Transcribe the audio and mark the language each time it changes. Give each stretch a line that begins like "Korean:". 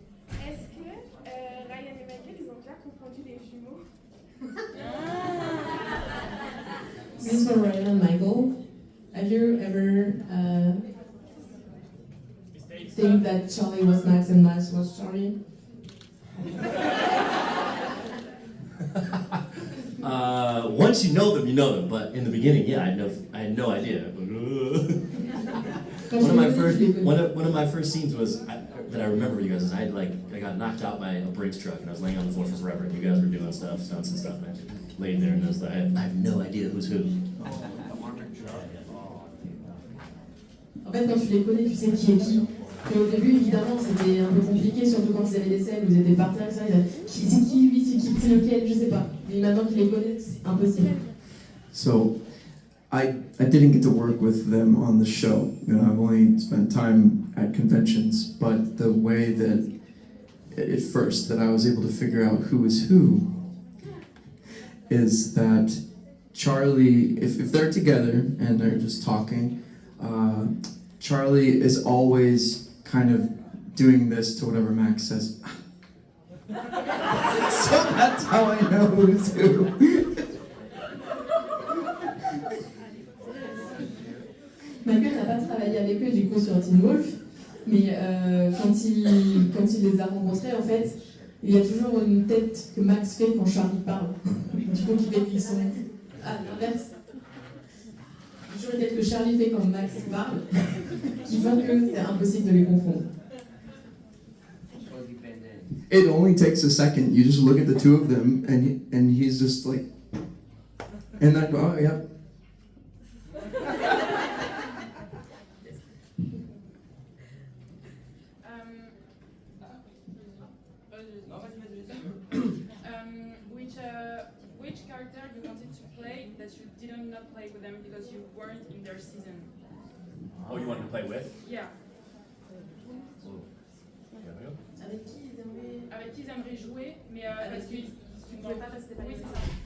French: Est-ce que Ryan et Michael, ils ont déjà confondu les jumeaux?
English: This is for Ryan and Michael. Have you ever think that Charlie was Max and Max was Charlie? Once you know them, but in the beginning, yeah, I had no idea. One of my first scenes was that I remember you guys is I got knocked out by a Brinks truck and I was laying on the floor for forever and you guys were doing stunts and stuff and I laid there and I was like, I have no idea who's who.
French: En fait, quand tu les connais, tu sais qui est qui. Et au début, évidemment, c'était un peu compliqué, surtout quand ils avaient des scènes où ils étaient par terre, ça, ils disaient, c'est qui lui, c'est lequel, je sais pas. Mais maintenant qu'ils les connaissent, c'est impossible.
English: So, I didn't get to work with them on the show. You know, I've only spent time at conventions, but the way that at first that I was able to figure out who is who is that Charlie, if they're together and they're just talking, Charlie is always kind of doing this to whatever Max says. So that's how I know who's who.
French: Michael n'a pas travaillé avec eux du coup sur Teen Wolf, mais quand il les a rencontrés, en fait, il y a toujours une tête que Max fait quand Charlie parle. Du coup, qui fait qu'ils sont à l'inverse. Toujours une tête que Charlie fait quand Max parle, qui font que c'est impossible de les confondre.
English: It only takes a second. You just look at the two of them, and he's just like, and that. Oh yeah. Which character you wanted to play that you didn't not play with them because you weren't in their season? Oh, you wanted to play with? Yeah.
French: Avec qui ils aimeraient jouer, mais parce qu'ils ne pouvaient pas rester pas. Oui, c'est ça.